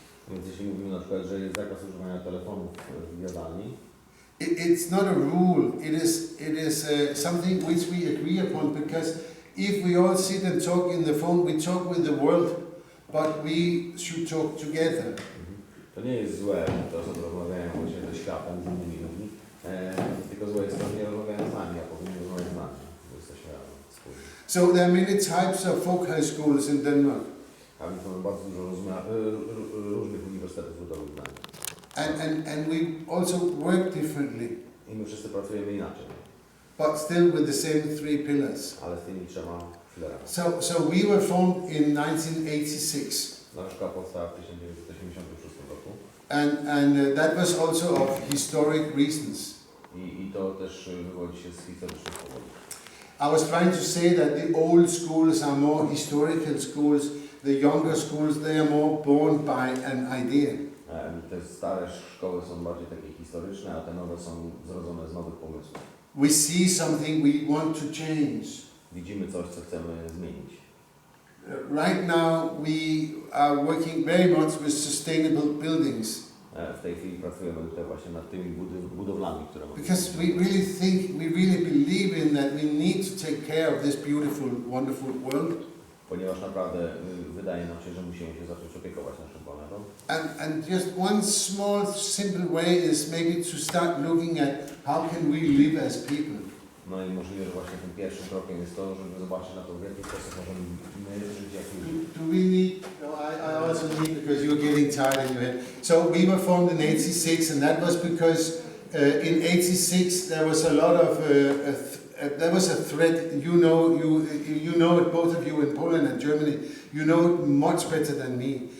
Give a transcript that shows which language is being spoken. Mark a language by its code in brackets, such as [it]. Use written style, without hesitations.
[pl] Więc jeśli mówimy na przykład, że jest zakaz używania telefonów w jadalni, [en] It's not a rule. It is something which we agree upon, because if we all sit and talk in the phone, we talk with the world, but we should talk together. [pl] to nie jest złe, że te osoby rozmawiają właśnie ze światem, z innymi ludźmi, tylko złe jest to, że nie rozmawiają z nami, a powinni rozmawiać z nami, bo jesteśmy razem wspólnie. [en] So there are many types of folk high schools in Denmark. [pl] A więc mamy bardzo dużo różnych uniwersytetów ludowych w Danii. [en] And we also work differently, [pl] I my wszyscy pracujemy inaczej, [en] but still with the same three pillars. [pl] ale z tymi trzema filarami. [en] So we were formed in 1986, [pl] Nasza szkoła powstała w 1986 roku [en] and that was also of historic reasons. [pl] i to też wywodzi się z historycznych powodów. [en] I was trying to say that the old schools are more historical schools, the younger schools, they are more born by an idea. [pl] Te stare szkoły są bardziej takie historyczne, a te nowe są zrodzone z nowych pomysłów. [en] We see something we want to change. [pl] Widzimy coś, co chcemy zmienić. [en] Right now we are working very much with sustainable buildings, [pl] W tej chwili pracujemy tutaj właśnie nad tymi budowlami, które mamy. [en] because we really believe in that we need to take care of this beautiful, wonderful world. [pl] Ponieważ naprawdę wydaje nam się, że musimy się zacząć opiekować naszą planetą. [en] And just one small, simple way is maybe to start looking at how can we live as people. [pl] No i możliwe, że właśnie tym pierwszym krokiem jest to, żeby zobaczyć na to, w jaki sposób możemy żyć jak ludzie. [en] Do we need, no, I also need, because you're getting tired in your head. So we were formed in 86, and that was because in 86 there was a lot of, there was a threat. You know it, both of you in Poland and Germany, you know it much better than me.